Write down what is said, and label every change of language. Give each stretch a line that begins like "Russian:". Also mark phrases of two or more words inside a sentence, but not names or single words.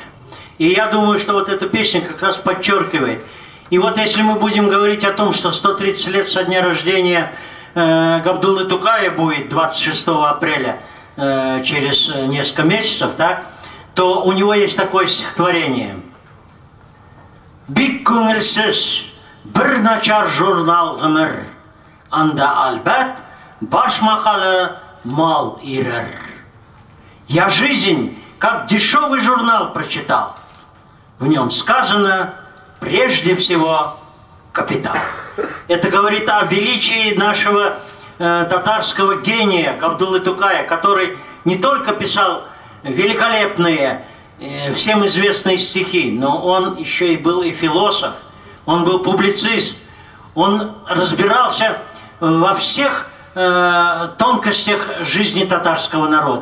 Russian: И я думаю, что вот эта песня как раз подчеркивает. И вот если мы будем говорить о том, что 130 лет со дня рождения Габдуллы Тукая будет 26 апреля, через несколько месяцев, да, то у него есть такое стихотворение.
Tatar: «Бик күңелсез бер начар журнал гомер, анда албәт баш мақалы мал ирер».
Russian: Я жизнь, как дешевый журнал, прочитал. В нем сказано прежде всего капитал. Это говорит о величии нашего татарского гения Габдуллы Тукая, который не только писал великолепные, всем известные стихи, но он еще и был и философ, он был публицист, он разбирался во всех тонкостях жизни татарского народа.